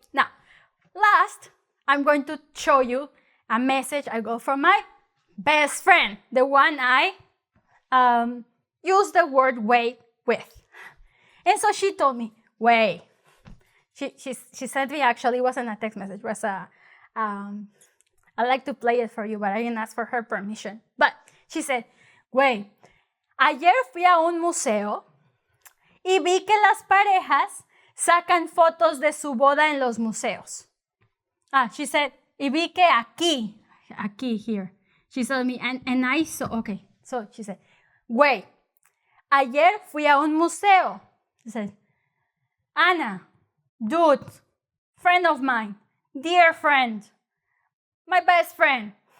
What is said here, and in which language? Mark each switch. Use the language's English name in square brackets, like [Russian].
[English] Now, last, I'm going to show you a message I got from my best friend, the one I use the word güey with. And so she told me, güey. She sent me, actually, it wasn't a text message, it was I like to play it for you, but I didn't ask for her permission. But she said, [Spanish] güey, ayer fui a un museo y vi que las parejas sacan fotos de su boda en los museos. [English] She said, [Spanish] y vi que aquí, [English] here. She told me, and I saw, okay. So she said, güey, [Spanish] ayer fui a un museo. [English] She said, Ana, dude, friend of mine, dear friend, my best friend.